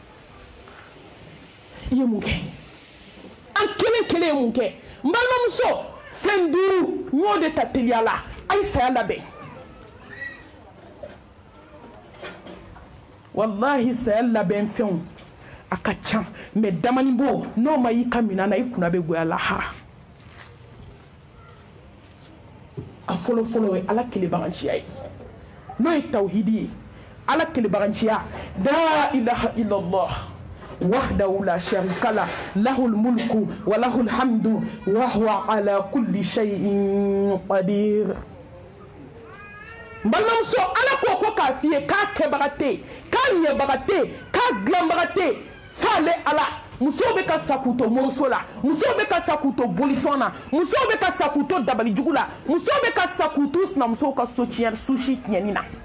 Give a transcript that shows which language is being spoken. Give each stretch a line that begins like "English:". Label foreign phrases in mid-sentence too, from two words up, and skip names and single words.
Bambara: i ye mun kɛ an kelen kelen ye mun kɛ n balimamuso fɛn duuru n y'o de ta teliya la a ye saya labɛn wallahi saya labɛn fɛnw a ka ca mais damani bo n'o ma y'i ka minan na i kunna bɛ goya lahara a fɔlɔ fɔlɔ ye ala kelebaganciya ye n'o ye tawhidi ye ala kelebaganciya
Arabic: لا إله إلا الله وحده لا شريك له له الملك وله الحمد وهو على كل شيء قدير
Bambara: balimamuso ala ko k'a f'i ye k'a kɛbaga tɛ yen k'a ɲɛbaga tɛ yen k'a dilanbaga tɛ yen f'ale ala musow bɛ ka sa k'u to moriso la musow bɛ ka sa k'u to bolifɛn na musow bɛ ka sa k'u to dabalijugu la musow bɛ ka sa k'u to sinamusow ka so tiɲɛ susi tiɲɛni na